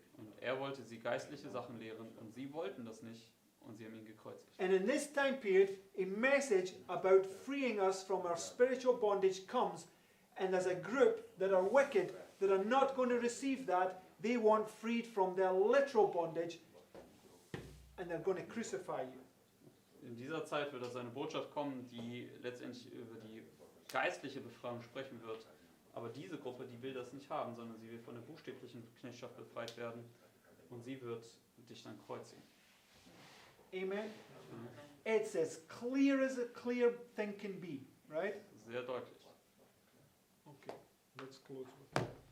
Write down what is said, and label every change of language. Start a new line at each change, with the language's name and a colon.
German: Und er wollte sie geistliche Sachen lehren und sie wollten das nicht und sie haben ihn gekreuzigt.
English: And in this time period, a message about freeing us from our spiritual bondage comes, and there's a group that are wicked that are not going to receive that. They want freed from their literal bondage, and they're going to crucify you.
German: In dieser Zeit wird also eine Botschaft kommen, die letztendlich über die geistliche Befreiung sprechen wird. Aber diese Gruppe, die will das nicht haben, sondern sie will von der buchstäblichen Knechtschaft befreit werden und sie wird dich dann kreuzigen.
English: Amen. It's as clear thing can be, right?
German: Sehr deutlich.
English: Okay, let's close with that.